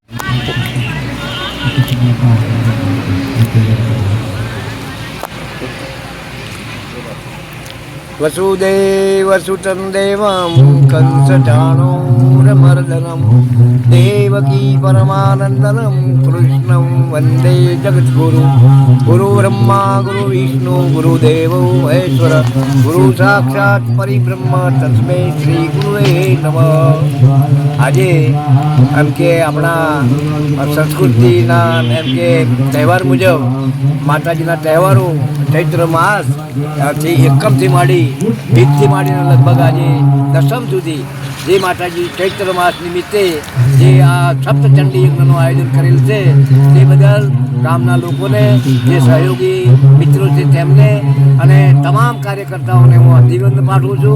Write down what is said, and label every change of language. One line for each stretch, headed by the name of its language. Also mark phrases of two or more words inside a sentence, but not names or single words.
Sanskrit: वसुदेवसुतं देवं कंसचाणूरमर्दनं देवकी परमानन्दनं कृष्णं वन्दे जगद्गुरु गुरुब्रह्मा गुरुविष्णु गुरुदेवो महेश्वर गुरु साक्षात् परिब्रह्म तस्मै श्री गुरुवे नमः।
Gujarati: આજે એમ કે આપણા સંસ્કૃતિના એમ કે તહેવાર મુજબ માતાજીના તહેવારો ચૈત્ર માસથી એકમથી માંડી બીજથી માંડીને લગભગ આજે દસમ સુધી જે માતાજી ચૈત્ર માસ નિમિત્તે જે આ સપ્તચંડી યજ્ઞનું આયોજન કરેલ છે તે બદલ ગામના લોકોને જે સહયોગી મિત્રો છે તેમને અને તમામ કાર્યકર્તાઓને હું અભિનંદન પાઠવું છું.